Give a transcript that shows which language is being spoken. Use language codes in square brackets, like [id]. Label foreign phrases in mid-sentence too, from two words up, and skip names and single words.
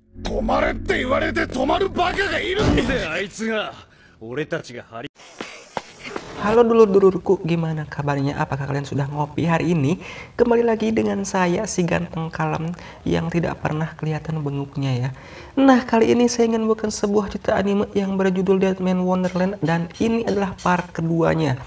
[ja] 止まれって言われて止まるバカがいるんだ。あいつが俺たちが張り。 [id] Halo dulur-dulurku, gimana kabarnya? Apakah kalian sudah ngopi hari ini? Kembali lagi dengan saya, si ganteng kalem yang tidak pernah kelihatan benguknya ya. Nah, kali ini saya ingin bukan sebuah cerita anime yang berjudul Deadman Wonderland, dan ini adalah part keduanya.